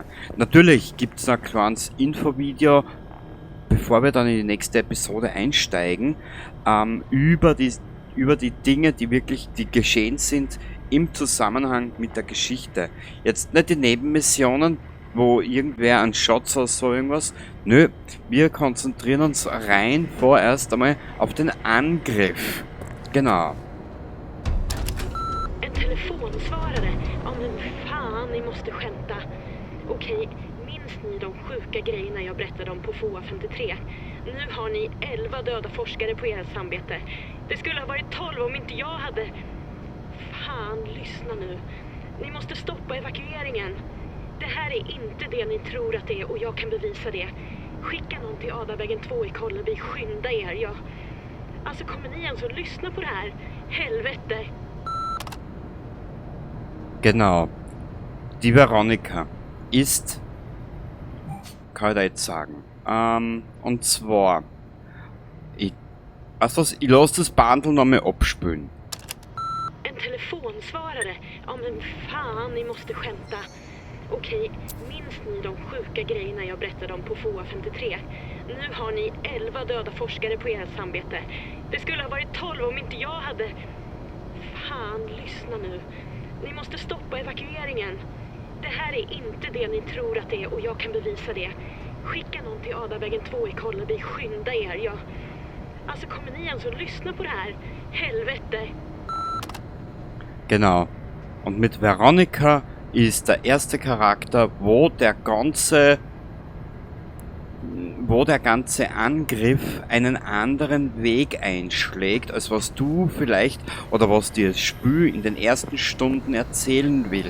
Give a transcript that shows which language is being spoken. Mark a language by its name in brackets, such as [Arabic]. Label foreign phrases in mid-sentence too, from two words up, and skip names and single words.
[German] Natürlich gibt es noch ein kleines Infovideo, bevor wir dann in die nächste Episode einsteigen, über die Dinge, die geschehen sind im Zusammenhang mit der Geschichte. Jetzt nicht die Nebenmissionen, wo irgendwer einen Schatz oder so irgendwas. Nö, wir konzentrieren uns rein vorerst einmal auf den Angriff. Genau. [Swedish] En telefonsvarare? Ja men fan, ni måste skämta. Okej, minns ni de sjuka grejerna jag berättade om på FOA 53? Nu har ni 11 döda forskare på ert samvete. Det skulle ha varit 12 om inte jag hade... Fan, lyssna nu. Ni måste stoppa evakueringen. Det här är inte det ni tror att det är och jag kan bevisa det. Skicka någon till Adavägen 2 i Kolleby, skynda er. Jag... Alltså kommer ni ens att lyssna på det här? Helvete! [German] Genau. Die Veronika ist, kann ich da jetzt sagen, und zwar, ich lasse das Bundle nochmal abspülen. [Swedish] En telefonsvarare? Ja men fan, ni måste skämta. Okej, minns ni de sjuka grejerna jag berättade om på FOA 53? Nu har ni 11 döda forskare på ert samvete. Det skulle ha varit 12 om inte jag hade... Fan, lyssna nu. Ni måste stoppa evakueringen. Det här är inte det ni tror att det är och jag kan bevisa det. Skicka någon till Adavägen 2 i Kolleby, skynda er. Jag... Alltså kommer ni ens att lyssna på det här? Helvete! [German] Genau. Und mit Veronika ist der erste Charakter, wo der ganze Angriff einen anderen Weg einschlägt, als was du vielleicht oder was dir das Spiel in den ersten Stunden erzählen will.